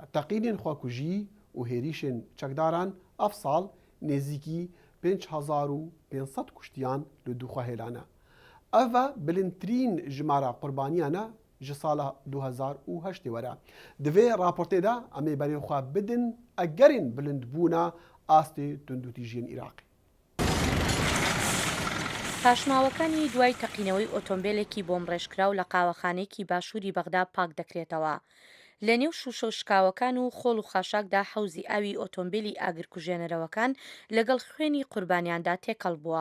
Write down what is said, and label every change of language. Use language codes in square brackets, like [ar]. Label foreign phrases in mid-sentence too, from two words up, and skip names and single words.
[ku] Teqînên xwekujî û hêrîşên çekdaran ev sal nêzîkî 5500 kuştiyan li dûxwe hêlane. Ev e bilindtirîn jimara qurbaniyan e ji sala 2008 were. Di vê raportê de em ê berê xwe bidin egerên bilindbûna astê tundûtîjiyên Îraqê. [ckb] پاشماوەکانی دوای تەقینەوەی ئۆتۆمبیلێکی بۆم ڕێژکراو لە قاوەخانەیەکی باشووری بەغدا پاک دەکرێتەوە. لە نێو شوشە و شکاوەکان و خۆڵ و خاشاکدا حەوزی ئاوی ئۆتۆمبیلی ئاگرکوژێنەرەوەکان لەگەڵ خوێنی قوربانیاندا تێکەڵ بووە.